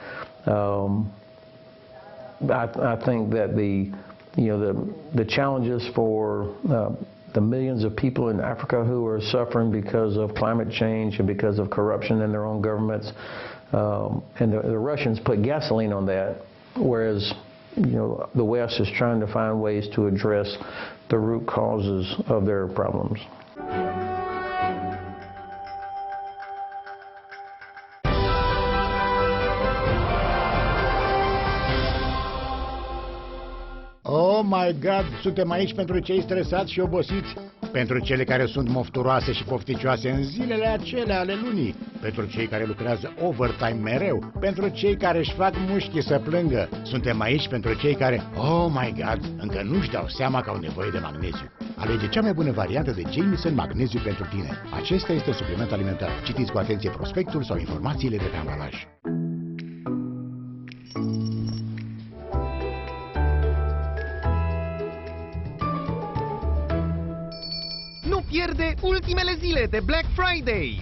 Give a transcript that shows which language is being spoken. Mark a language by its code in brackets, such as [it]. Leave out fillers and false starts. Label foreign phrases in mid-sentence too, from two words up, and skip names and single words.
[en] I think that the challenges for the millions of people in Africa who are suffering because of climate change and because of corruption in their own governments, and the Russians put gasoline on that, whereas the West is trying to find ways to address the root causes of their problems. Oh my God, [ro] suntem aici pentru cei stresați și obosiți, pentru cele care sunt mofturoase și pofticioase în zilele acelea ale lunii, pentru cei care lucrează overtime mereu, pentru cei care își fac mușchii să plângă. Suntem aici pentru cei care, [en] oh my God, [ro] încă nu-și dau seama că au nevoie de magneziu. Alege cea mai bună variantă de Jameson Magneziu pentru tine. Acesta este supliment alimentar. Citiți cu atenție prospectul sau informațiile de pe ambalaj. Pierde ultimele zile de Black Friday.